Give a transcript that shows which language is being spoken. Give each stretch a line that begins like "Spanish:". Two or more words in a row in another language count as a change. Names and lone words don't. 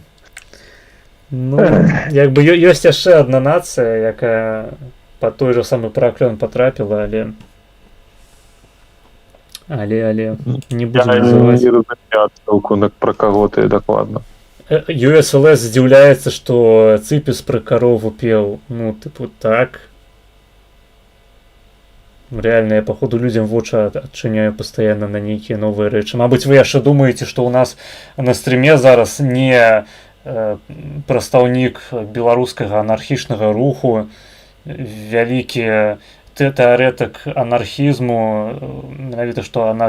Belarusian: Ну, як бы ёсць яшчэ адна нацыя, якая пад той жа самы праклён патрапіла, але не будзем называць. Я не разумею адстаўку, пра каго ты дакладна. USLS здзіўляецца, што Цыпіс пра карову пеў. Ну, тыпу, так. Реально, я, походу, людям вочы адчыняю пастаянна на нейкія новыя рэчы. Мабыць, вы яшчэ думаеце, што ў нас на стрыме зараз не прадстаўнік беларускага анархічнага руху, вялікі тэарэтык анархізму, менавіта што